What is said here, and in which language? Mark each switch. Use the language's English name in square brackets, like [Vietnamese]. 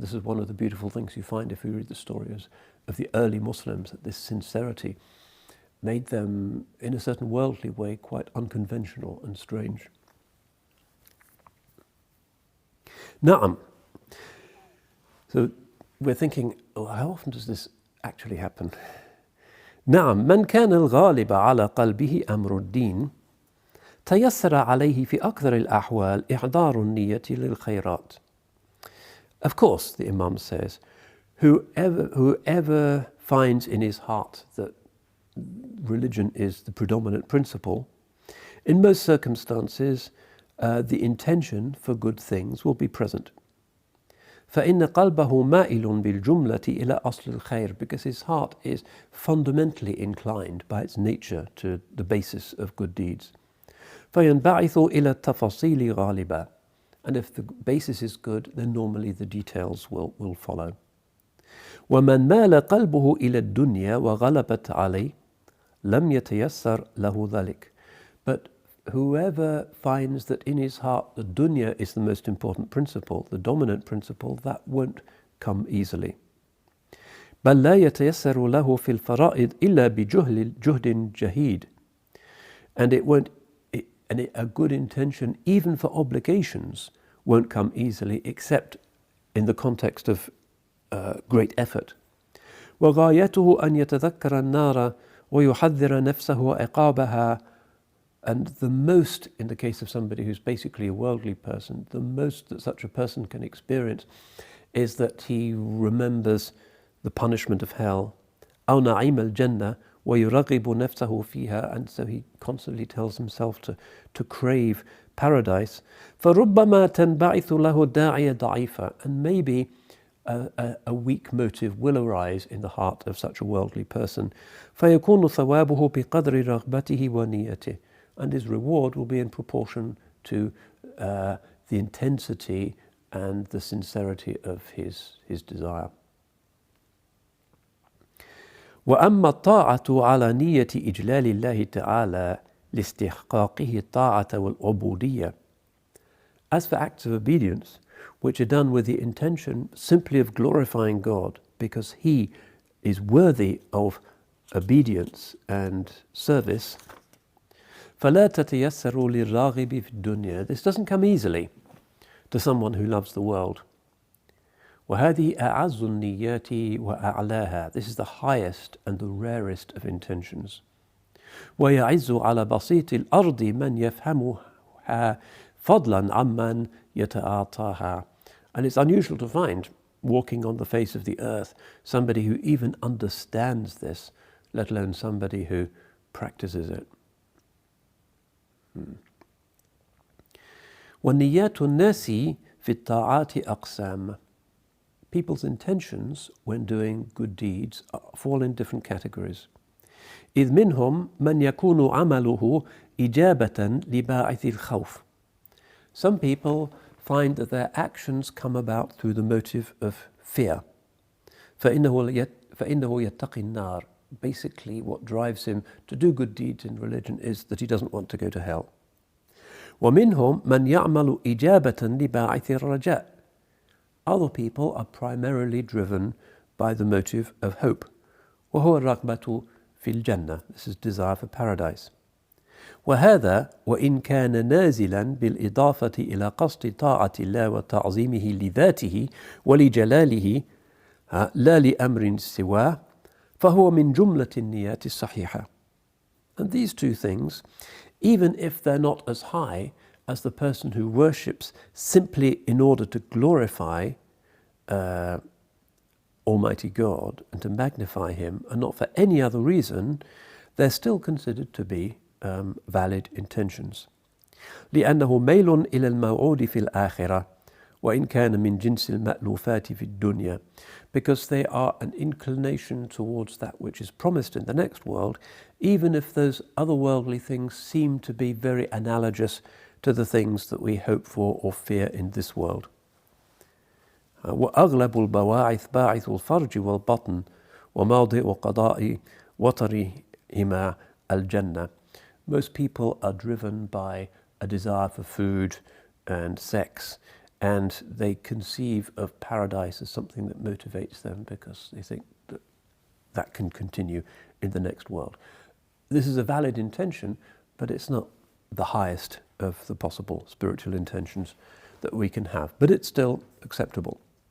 [English] And this is one of the beautiful things you find if you read the stories of the early Muslims, that this sincerity made them, in a certain worldly way, quite unconventional and strange. Na'am. So we're thinking, oh, how often does this actually happen? [Arabic] نعم من كان الغالب على قلبه أمر الدين تيسر عليه في أكثر الأحوال إحضار النية للخيرات. [English] Of course, the Imam says, whoever finds in his heart that religion is the predominant principle, in most circumstances the intention for good things will be present. [Arabic] فإن قلبه مائل بالجملة إلى أصل الخير, [English] because his heart is fundamentally inclined by its nature to the basis of good deeds. [Arabic] فينبعث إلى التفاصيل غالبا, [English] and if the basis is good, then normally the details will follow. [Arabic] ومن مال قلبه إلى الدنيا وغلبت عليه لم يتيسر له ذلك. [English] But whoever finds that in his heart the dunya is the most important principle, the dominant principle, that won't come easily. [Arabic] بل لا يتيسر له في الفرائض إلا بجهد جهيد. [English] And a good intention, even for obligations, won't come easily except in the context of great effort. [Arabic] وغايته أن يتذكر النار ويحذر نفسه عقابها. [English] And the most, in the case of somebody who's basically a worldly person, the most that such a person can experience is that he remembers the punishment of hell. [Arabic] أو نعيم الجنة ويرغب نفسه فيها, [English] and so he constantly tells himself to crave paradise. [Arabic] فَرُبَّمَا تَنْبَعِثُ لَهُ دَاعِيَ ضَعِيفًا, [English] and maybe a weak motive will arise in the heart of such a worldly person. [Arabic] فَيَكُونُ ثَوَابُهُ بِقَدْرِ رَغْبَتِهِ وَنِيَّتِهِ, [English] and his reward will be in proportion to the intensity and the sincerity of his desire. [Arabic] وأما الطاعة على نية إجلال الله تعالى لاستحقاقه الطاعة والعبودية. [English] As for acts of obedience, which are done with the intention simply of glorifying God, because He is worthy of obedience and service, [Arabic] فلا تتيسر للراغب في الدنيا. [English] This doesn't come easily to someone who loves the world. [Arabic] وهذه أعز النيات وأعلاها. [English] This is the highest and the rarest of intentions. [Arabic] ويعز على بسيط الأرض من يفهمها فضلا عمن يتعاطاها. [English] And it's unusual to find, walking on the face of the earth, somebody who even understands this, let alone somebody who practices it. [Arabic] والنيات الناس في الطاعات أقسام. [English] People's intentions when doing good deeds fall in different categories. [Arabic] إذ منهم من يكون عمله إجابة لباعث الخوف. [English] Some people find that their actions come about through the motive of fear. [Arabic] فإنه يتقي النار. [English] Basically, what drives him to do good deeds in religion is that he doesn't want to go to hell. [Arabic] ومنهم من يعمل إجابة لباعث الرجاء. [English] Other people are primarily driven by the motive of hope. [Arabic] وهو الرغبة في الجنة. [English] This is desire for paradise. [Arabic] وهذا وإن كان نازلا بالإضافة إلى قصد طاعة الله وتعظيمه لذاته ولجلاله لا لأمر سواه فهو من جملة النيات الصحيحة. [English] And these two things, even if they're not as high as the person who worships simply in order to glorify Almighty God and to magnify Him, and not for any other reason, they're still considered to be valid intentions. [Arabic] لأنه ميل إلى الموعود في الآخرة وإن كان من جنس المألوفات في الدنيا, [English] because they are an inclination towards that which is promised in the next world, even if those otherworldly things seem to be very analogous to the things that we hope for or fear in this world. [Arabic] وأغلب البواعث باعث الفرج والبطن وموضع قضاء وطرهما الجنة. [English] Most people are driven by a desire for food and sex, and they conceive of paradise as something that motivates them because they think that that can continue in the next world. This is a valid intention, but it's not the highest of the possible spiritual intentions that we can have, but it's still acceptable.